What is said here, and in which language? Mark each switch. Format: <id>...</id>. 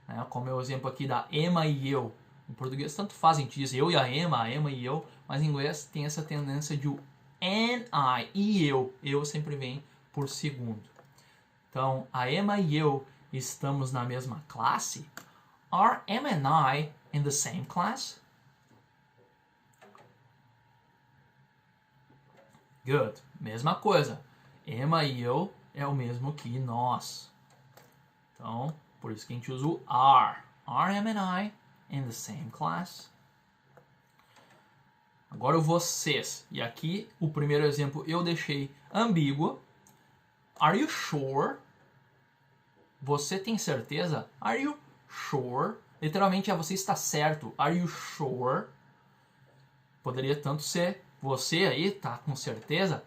<pt>Como é o exemplo aqui da Emma e eu. Em português tanto faz, a gente diz eu e a Emma e eu, mas em inglês tem essa tendência de o and I e eu sempre vem por segundo. Então, a Emma e eu estamos na mesma classe?</pt> <en>Are Emma and I in the same class? Good.</en> <pt>Mesma coisa. Emma e eu é o mesmo que nós. Então, por isso que a gente usa o are.</pt> <en>Are Emma and I in the same class?</en> <pt>Agora o vocês. E aqui, o primeiro exemplo eu deixei ambíguo.</pt> <en>Are you sure?</en> <pt>Você tem certeza?</pt> <en>Are you sure?</en> <pt>Literalmente é você está certo.</pt> <en>Are you sure?</en> <pt>Poderia tanto ser você aí tá com certeza?</pt>